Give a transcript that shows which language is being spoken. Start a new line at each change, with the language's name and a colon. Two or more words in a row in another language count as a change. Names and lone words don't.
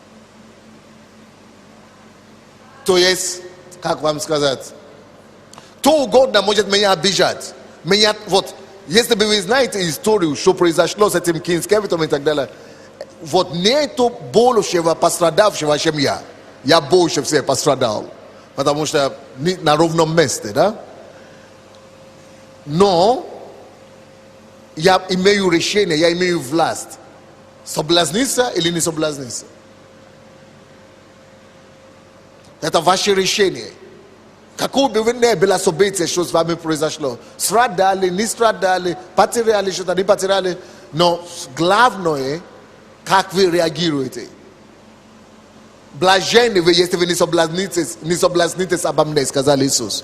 Russian: То есть, как вам сказать, кто угодно может меня обижать. Вот, если бы вы знаете историю, что произошло с этим Кинскевичем и так далее, вот нету большего пострадавшего, чем я. Я больше всех пострадал. Потому что на ровном месте, да?
Croatian: No, ja imaju rješenje, ja imaju vlast. Soblaznica ili ni soblaznica?
Russian: Это ваше решение. Какое бы вы ни было событие, что с вами произошло, страдали, не страдали, потеряли что-то, не потеряли, но главное, как вы реагируете. Блаженны вы, если вы не соблазнитесь обо мне, сказал Иисус.